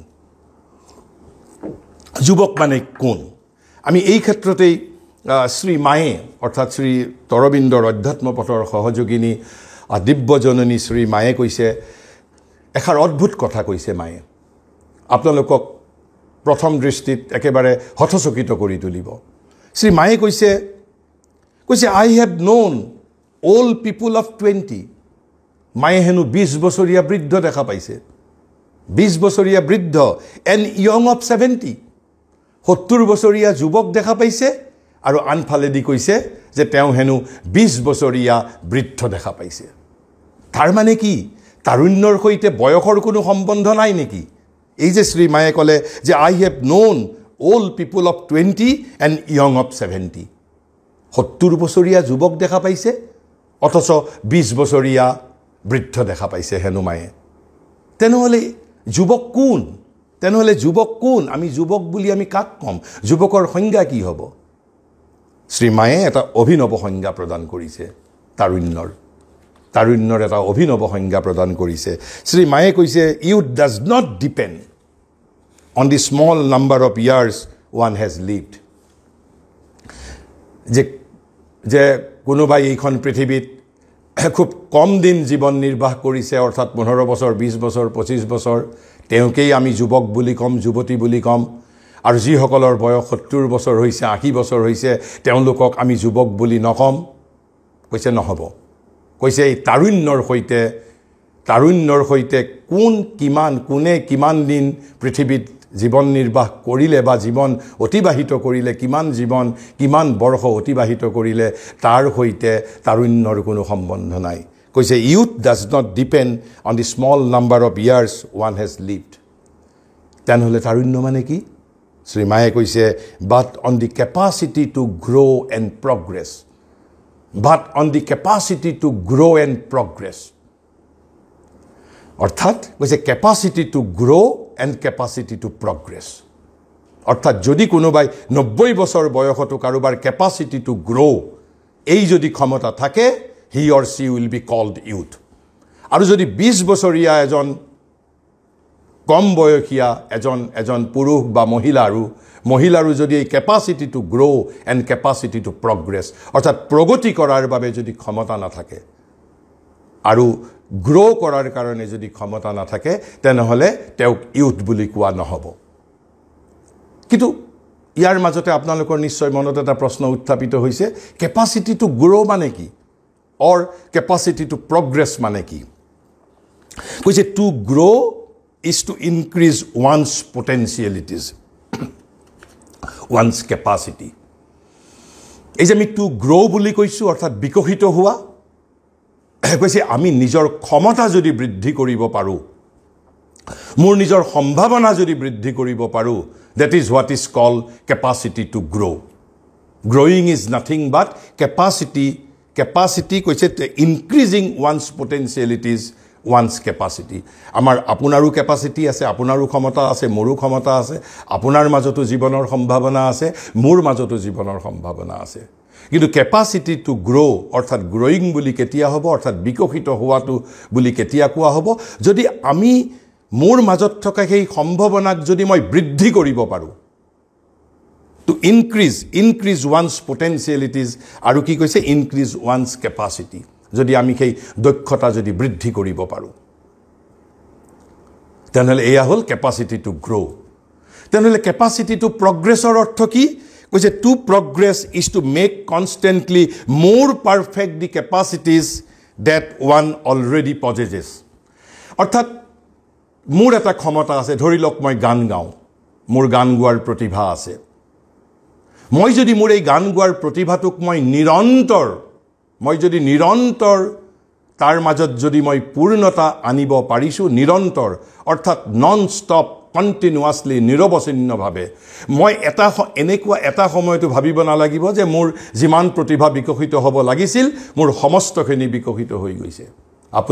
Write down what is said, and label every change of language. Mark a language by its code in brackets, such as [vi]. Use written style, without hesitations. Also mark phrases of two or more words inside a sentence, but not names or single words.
[as] কোন আমি এই ক্ষেত্ৰতেই শ্ৰী মায়ে অৰ্থাৎ শ্ৰী অৰবিন্দৰ অধ্যাত্ম পথৰ সহযোগিনী দিব্যজননী শ্ৰী মায়ে কৈছে এষাৰ অদ্ভুত কথা কৈছে মায়ে আপোনালোকক প্ৰথম দৃষ্টিত একেবাৰে হতচকিত কৰি তুলিব শ্ৰী মায়ে কৈছে [en] I have known old people of 20 [as] মায়ে হেনো 20 বছৰীয়া বৃদ্ধ দেখা পাইছে 20 বছৰীয়া বৃদ্ধ [en] and young of 70 [as] 70 বছৰীয়া যুৱক দেখা পাইছে আৰু আনফালেদি কৈছে যে তেওঁ হেনো 20 বছৰীয়া বৃদ্ধ দেখা পাইছে তাৰ মানে কি তাৰুণ্যৰ সৈতে বয়সৰ কোনো সম্বন্ধ নাই নেকি এই যে শ্ৰী মায়ে ক'লে যে [en] I have known old people of 20 and young of 70 [as] 70 বছৰীয়া যুৱক দেখা পাইছে অথচ 20 বছৰীয়া বৃদ্ধ দেখা পাইছে হেনো মায়ে তেনেহ'লে যুৱক কোন আমি যুৱক বুলি আমি কাক ক'ম যুৱকৰ সংজ্ঞা কি হ'ব শ্ৰী মায়ে এটা অভিনৱ সংজ্ঞা প্ৰদান কৰিছে তাৰুণ্যৰ এটা অভিনৱ সংজ্ঞা প্ৰদান কৰিছে শ্ৰী মায়ে কৈছে [en] youth does not depend on the small number of years one has lived [as] যে কোনোবাই এইখন পৃথিৱীত খুব কম দিন জীৱন নিৰ্বাহ কৰিছে অৰ্থাৎ 15 বছৰ 20 বছৰ 25 বছৰ তেওঁকেই আমি যুৱক বুলি ক'ম যুৱতী বুলি ক'ম আৰু যিসকলৰ বয়স 70 বছৰ হৈছে 80 বছৰ হৈছে তেওঁলোকক আমি যুৱক বুলি নকম কৈছে নহব কৈছে এই তাৰুণ্যৰ সৈতে কোনে কিমান দিন পৃথিৱীত জীৱন নিৰ্বাহ কৰিলে বা জীৱন অতিবাহিত কৰিলে কিমান বৰ্ষ অতিবাহিত কৰিলে তাৰ সৈতে তাৰুণ্যৰ কোনো সম্বন্ধ নাই কৈছে [en] youth does not depend on the small number of years one has lived [as] তেনেহ'লে তাৰুণ্য মানে কি শ্ৰী মায়ে কৈছে [en] but on the capacity to grow and progress [as] অৰ্থাৎ কৈছে [en] capacity to grow and capacity to progress [as] অৰ্থাৎ যদি কোনোবাই 90 বছৰ বয়সতো কাৰোবাৰ [en] capacity to grow [as] এই যদি ক্ষমতা থাকে [en] he or she will be called youth [as] আৰু যদি 20 বছৰীয়া এজন কম বয়সীয়া এজন পুৰুষ বা মহিলাৰো যদি এই [en] capacity to grow and capacity to progress [as] অৰ্থাৎ প্ৰগতি কৰাৰ বাবে যদি ক্ষমতা নাথাকে আৰু গ্ৰো কৰাৰ কাৰণে যদি ক্ষমতা নাথাকে তেনেহলে তেওঁক ইউথ বুলি কোৱা নহব কিন্তু ইয়াৰ মাজতে আপোনালোকৰ নিশ্চয় মনত এটা প্ৰশ্ন উত্থাপিত হৈছে [en] capacity to grow [as] মানে কি [en] or capacity to progress [as] মানে কি কৈছে [en] to grow is to increase one's potentialities one's capacity [as] এই যে আমি [en] to grow [as] বুলি কৈছো অৰ্থাৎ বিকশিত হোৱা কৈছে আমি নিজৰ ক্ষমতা যদি বৃদ্ধি কৰিব পাৰো মোৰ নিজৰ সম্ভাৱনা যদি বৃদ্ধি কৰিব পাৰো that [en] is what is called capacity to grow growing is nothing but capacity কৈছে increasing one's potentialities one's capacity [as] আমাৰ আপোনাৰো [en] capacity [as] আছে আপোনাৰো ক্ষমতা আছে মোৰো ক্ষমতা আছে আপোনাৰ মাজতো জীৱনৰ সম্ভাৱনা আছে মোৰ মাজতো জীৱনৰ সম্ভাৱনা আছে কিন্তু [en] capacity to grow [as] অৰ্থাৎ growing বুলি কেতিয়া হ'ব অৰ্থাৎ বিকশিত হোৱাটো বুলি কেতিয়া কোৱা হ'ব যদি আমি মোৰ মাজত থকা সেই সম্ভাৱনাক যদি মই বৃদ্ধি কৰিব পাৰো [en] to increase one's potentialities [as] আৰু কি কৈছে [en] increase one's capacity [as] যদি আমি সেই দক্ষতা যদি বৃদ্ধি কৰিব পাৰো তেনেহলে এয়া হল [en] capacity to grow [as] তেনেহলে [en] capacity to progressৰ [as] অৰ্থ কি কৈছে [en] to progress is to make constantly more perfect the capacities that one already possesses [as] অৰ্থাৎ মোৰ এটা ক্ষমতা আছে ধৰি লওক মই গান গাওঁ মোৰ গান গোৱাৰ প্ৰতিভা আছে মই যদি মোৰ এই গান গোৱাৰ প্ৰতিভাটোক মই নিৰন্তৰ তাৰ মাজত যদি মই পূৰ্ণতা আনিব পাৰিছো নিৰন্তৰ অৰ্থাৎ [en] non stop continuously [as] নিৰৱচ্ছিন্নভাৱে মই এনেকুৱা এটা সময়টো ভাবিব নালাগিব যে মোৰ যিমান প্ৰতিভা বিকশিত হ'ব লাগিছিল মোৰ সমস্তখিনি বিকশিত হৈ গৈছে আপুনি